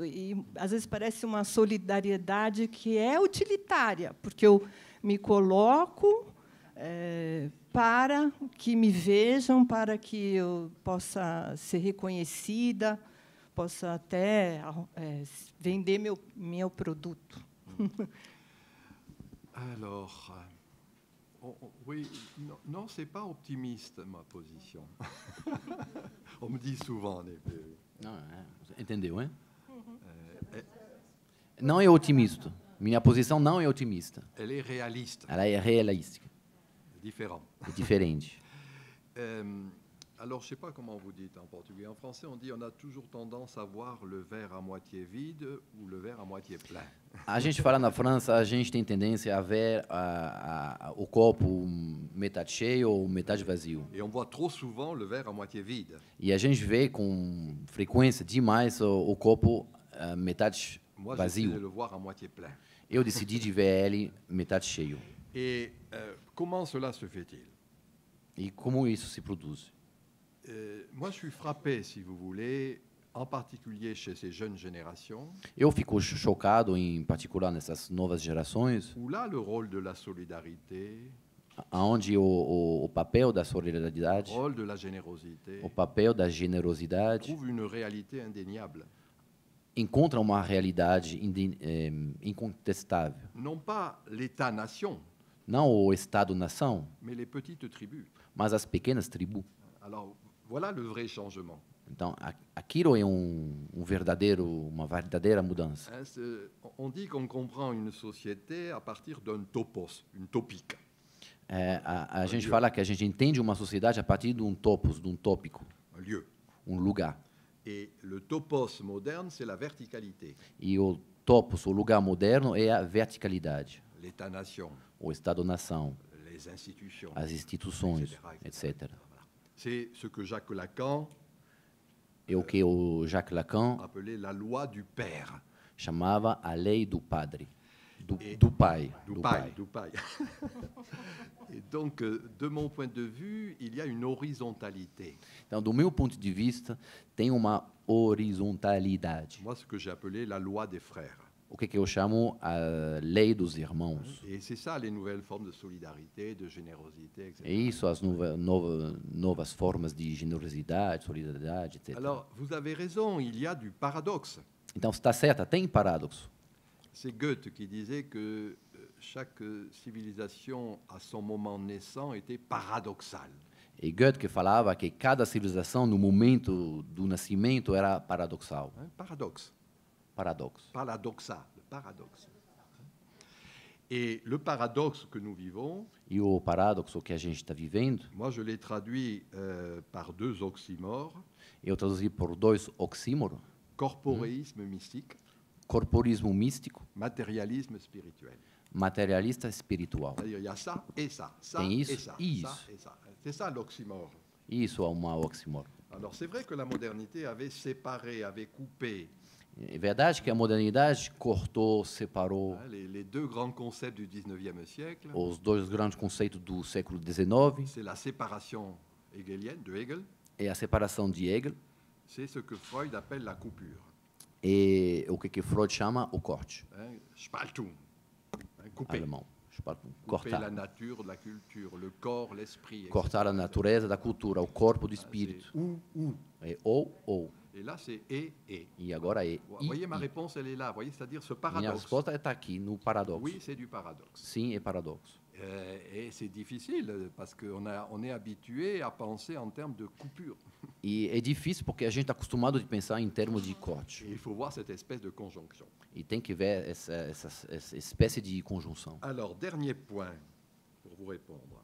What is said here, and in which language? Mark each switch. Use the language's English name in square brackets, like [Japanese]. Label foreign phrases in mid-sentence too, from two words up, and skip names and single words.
[Portuguese] E, às vezes, parece uma solidariedade que é utilitária, porque eu me coloco para que me vejam, para que eu possa ser reconhecida, possa até vender meu produto. [French] Alors, oui, non, c'est pas optimiste ma position. On me dit souvent. [Portuguese] Não, entendeu, hein? Não é otimista. Minha posição não é otimista. [French] Elle est réaliste. [Portuguese] Ela é realística. [French] Différent. [Portuguese] É diferente. [French] Alors, je ne sais pas comment vous dites en portugais. En français, on dit on a toujours tendance à voir le verre à moitié vide ou le verre à moitié plein. [Portuguese] A gente fala na França, a gente tem tendência a ver o copo metade cheio ou metade vazio. [French] Et on voit trop souvent le verre à moitié vide. [Portuguese] E a gente vê com frequência demais o copo metade [French] Moi, j'essaie de [Portuguese] vazio. [French] le voir à moitié plein. [Portuguese] Eu decidi de ver ele metade cheio. [French] Et comment cela se fait-il? [Portuguese] E como isso se produz? [French] Moi, je suis frappé, si vous voulez, en particulier chez ces jeunes générations, [Portuguese] Eu fico chocado, em particular nessas novas gerações, [French] où là, le rôle de la solidarité, [Portuguese] onde o papel da solidariedade, [French] le rôle de la générosité, [Portuguese] o papel da generosidade, [French] trouve une réalité indéniable. [Portuguese] encontra uma realidade incontestável. [French] Non pas l'État-nation, [Portuguese] Não o Estado-nação, [French] mais les petites tribus. [Portuguese] mas as pequenas tribos. [French] Alors, Voilà le vrai changement. [Portuguese] Então, aquilo é uma verdadeira mudança. [French] Hein, on dit qu'on comprend une société à partir d'un topos, une topique. [Portuguese] A gente fala que a gente entende uma sociedade a partir de topos, de tópico, [French] Un lieu. [Portuguese] lugar. [French] Et le topos moderne, c'est la verticalité. [Portuguese] E o topos, o lugar moderno, é a verticalidade, [French] L'État-nation, [Portuguese] o Estado-nação, [French] les institutions, [Portuguese] as instituições, etc. [French] Voilà. C'est ce que Jacques Lacan [Portuguese] É o que o Jacques Lacan [French] appelait la loi du père. [Portuguese] chamava a lei do padre, do pai. Du pai. [French] Et donc, de mon point de vue, il y a une horizontalité. [Portuguese] Então, do meu ponto de vista, tem uma horizontalidade. [French] Moi, ce que j'ai appelé la loi des frères. [Portuguese] O que eu chamo a lei dos irmãos. [French] Et c'est ça les nouvelles formes de solidarité, de générosité, etc. [Portuguese] É isso, as novas formas de generosidade, solidariedade, etc. [French] Alors, vous avez raison, il y a du paradoxe. [Portuguese] Então, você está certa, tem paradoxo. [French] C'est Goethe qui disait que chaque civilisation, à son moment naissant, était paradoxale. [Portuguese] E Goethe que falava que cada civilização, no momento do nascimento, era paradoxal. [French] Hein, paradoxe. [Portuguese] Paradoxo. [French] Paradoxa, le paradoxe. Et le paradoxe que nous vivons, [Portuguese] E o paradoxo que a gente está vivendo, [French] moi je l'ai traduit par deux oxymores, [Portuguese] eu traduzi por dois oxímoros: [French] corporéisme mystique, [Portuguese] corporismo místico, [French] matérialisme spirituel. [Portuguese] materialista espiritual. [French] C'est-à-dire il y a ça et ça, ça [Portuguese] Tem [French] et [Portuguese] isso [French] ça, [Portuguese] e [French] ça [Portuguese] isso. [French] et ça. C'est ça l'oxymore. [Portuguese] Isso é uma oxímoro. [French] Alors c'est vrai que la modernité avait séparé, avait coupé [Portuguese] É verdade que a modernidade cortou, separou [French] hein, les deux grands concepts du 19e siècle. [Portuguese] os dois grandes conceitos do século XIX. [French] C'est la séparation hegelienne de Hegel, [Portuguese] É a separação de Hegel [French] c'est ce que Freud appelle la coupure. [Portuguese] e o que Freud chama o corte, [French] Hein, Spaltung, hein, couper. [Portuguese] alemão. [French] Couper la [Portuguese] Cortar. [French] nature de la culture, le corps, l'esprit, etc. [Portuguese] Cortar a natureza da cultura, o corpo do [French] C'est [Portuguese] espírito. [French] ou. [Portuguese] É ou. [French] Et là, c'est et. [Portuguese] E agora é [French] Vous [Portuguese] i. [French] voyez, ma réponse, elle est là. Vous voyez, c'est-à-dire ce [Portuguese] Minha [French] paradoxe. [Portuguese] resposta está aqui no paradoxo. [French] Oui, c'est du paradoxe. [Portuguese] Sim, é paradoxo. [French] Et c'est difficile parce on est habitué à penser en termes de coupure. [Portuguese] E é difícil porque a gente está acostumado de pensar em termos de corte. [French] Et il faut voir cette espèce de conjonction. [Portuguese] E tem que ver essa espécie de conjunção. [French] Alors, dernier point pour vous répondre.